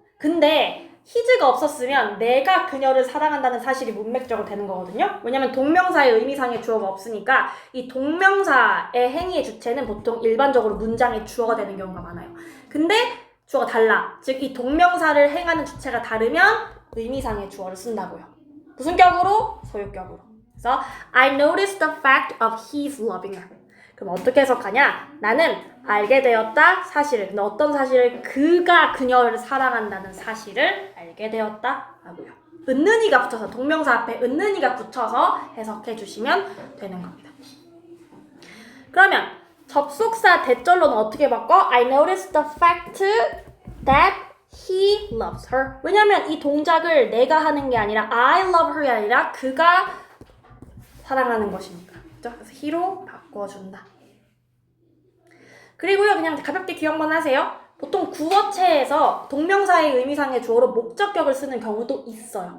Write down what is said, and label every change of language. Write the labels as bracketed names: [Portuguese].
[Korean] 근데 his가 없었으면 내가 그녀를 사랑한다는 사실이 문맥적으로 되는 거거든요. 왜냐면 동명사의 의미상의 주어가 없으니까 이 동명사의 행위의 주체는 보통 일반적으로 문장의 주어가 되는 경우가 많아요. 근데 주어가 달라. 즉 이 동명사를 행하는 주체가 다르면 의미상의 주어를 쓴다고요. 무슨 격으로? 소유격으로. 그래서 [English] I noticed the fact of his loving her. [Korean] 그럼 어떻게 해석하냐? 나는 알게 되었다 사실을. 근데 어떤 사실을? 그가 그녀를 사랑한다는 사실을 알게 되었다 하고요. 은는이가 붙여서 동명사 앞에 은는이가 붙여서 해석해 주시면 되는 겁니다. 그러면 접속사 대절로는 어떻게 바꿔? [English] I noticed the fact that he loves her. [Korean] 왜냐면 이 동작을 내가 하는 게 아니라 [English] I love her [Korean] 이 아니라 그가 사랑하는 것이니까. 그렇죠? 그래서 he로 바꿔준다. 그리고요, 그냥 가볍게 기억만 하세요. 보통 구어체에서 동명사의 의미상의 주어로 목적격을 쓰는 경우도 있어요.